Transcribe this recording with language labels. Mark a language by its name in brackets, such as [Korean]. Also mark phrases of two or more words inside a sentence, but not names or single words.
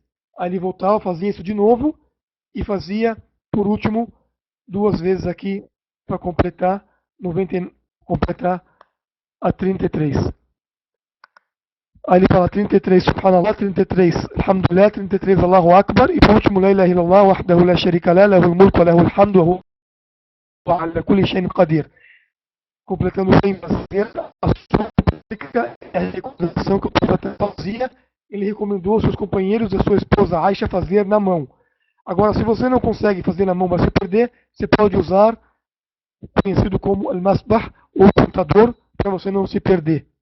[Portuguese] Aí ele voltava, fazia isso de novo, e fazia, por último, 2 vezes aqui, para completar, completar a 33. Aí ele fala 33, [Arabic] سبحان الله، 33، الحمد لله، 33، الله أكبر, [Portuguese] e por último, [Arabic] لا إله إلا الله وحده لا شريك له، له الملك وله الحمد، وهو على كل شيء قدير. [Portuguese] Completando sem fazer a súplica, a recomendação que o profeta fazia, ele recomendou aos seus companheiros e a sua esposa Aisha fazer na mão. Agora, se você não consegue fazer na mão, vai se perder, você pode usar o conhecido como al-masbah, ou contador, para você não se perder.